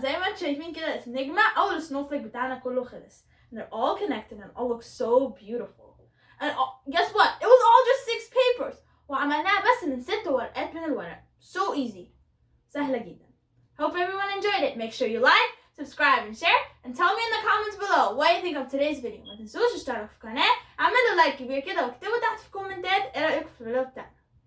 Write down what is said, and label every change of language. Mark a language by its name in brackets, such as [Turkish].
[Arabic] زي ما انتم شايفين كده نجمع أول snowflake بتاعنا كله خلص. [English] And they're all connected and all look so beautiful. And guess what? It was all just 6 papers. [Arabic] وعملناها بس من 6 ورقات من الورق. [English] So easy. [Arabic] سهلة جدا. [English] Hope everyone enjoyed it. Make sure you like, subscribe and share. And tell me in the comments below what you think of today's video. [Arabic] ما تنسوش تشتركوا في القناة. اعملوا لايك كبير كده واكتبوا تحت في الكومنتات ايه رأيكم في الفيديو بتاعنا.